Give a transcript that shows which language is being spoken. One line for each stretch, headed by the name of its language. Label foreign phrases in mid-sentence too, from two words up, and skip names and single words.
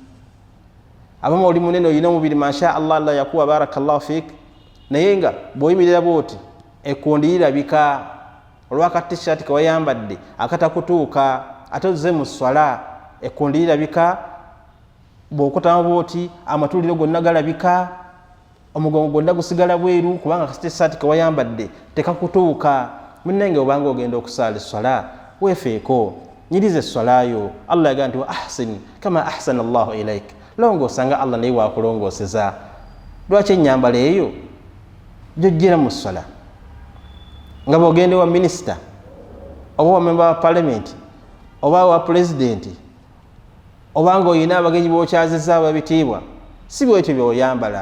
Ganda: Abamu oli munene olina omubiri
Arabic: ما شاء الله
Ganda: Allah yakuwa
Arabic: بارك الله فيك
Ganda: naye nga bw'oyimirira bw'oti ekkundi lirabika olwaka t-shirt kewayambadde akatakutuuka ate ozze mu sswala ekkundi lirabika. Bw'okutama bw'oti amatuliro gonna galabika, omugongo gwonna gusigala bweru kubanga t-shirt kewayambadde tekakutuuka. Munnenge obanga ogenda okusaala esswala weefeeko, nyiriza esswalayo. Allah yagamba nti
Arabic: وأحسن كما أحسن الله إليك,
Ganda: longoosanga Allah naye waakulongooseza. Lwaki ennyambala eyo gy'ojjira mu sswala nga bw'ogenda wa minisita oba wa memba wa parliament oba wa pulezidenti obanga oyina abagenyi b'okyazizza ababitiibwa si bwekyo by'oyambala.